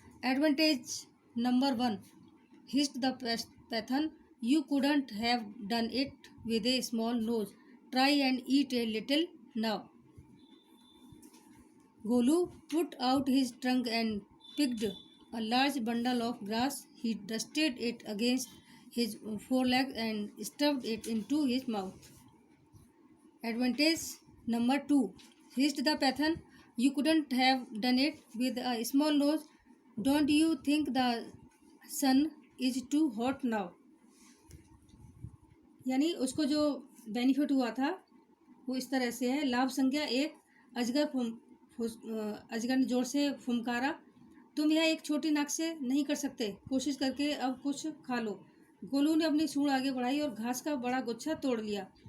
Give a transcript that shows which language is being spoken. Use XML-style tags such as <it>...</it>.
<en>Advantage number 1, hissed the python, you couldn't have done it with a small nose, try and eat a little now. Golu put out his trunk and picked a large bundle of grass. He dusted it against his 4 legs and stuffed it into his mouth. Advantage number 2, hissed the python, you couldn't have done it with a small nose. Don't you think the sun is too hot now?</en> <hi>यानी उसको जो benefit हुआ था वो इस तरह से है। लाभ संख्या 1, अजगर ने जोर से फुमकारा, तुम यह एक छोटी नाक से नहीं कर सकते, कोशिश करके अब कुछ खा लो। गोलू ने अपनी सूंड आगे बढ़ाई और घास का बड़ा गुच्छा तोड़ लिया।</hi>